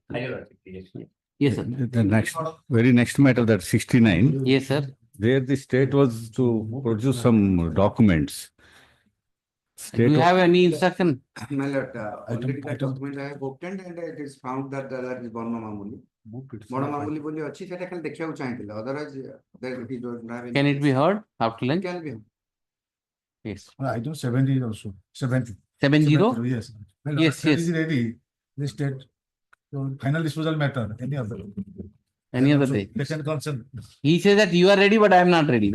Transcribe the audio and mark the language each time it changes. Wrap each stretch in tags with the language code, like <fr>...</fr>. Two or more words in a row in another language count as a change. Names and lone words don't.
<en>Yes. Yes, sir. The very next matter, that 69. Yes, sir. There the state was to produce some documents. Do you have any instruction? My lord, already the document I have obtained and it is found that there is Borma Mamuli.</en> <or>Borma Mamuli ବୋଲି ଅଛି ସେଟା ଖାଲି ଦେଖିବାକୁ ଚାହିଁଥିଲେ.</or> <en>Otherwise, there he don't have any. Can it be heard after lunch? Can be. Yes. I do 70 also. 70. 70? Yes. Well, Yes, that yes. is ready. The state. So final disposal matter. Any other. Any other day. Patient concern. He says that you are ready, but I am not ready.</en>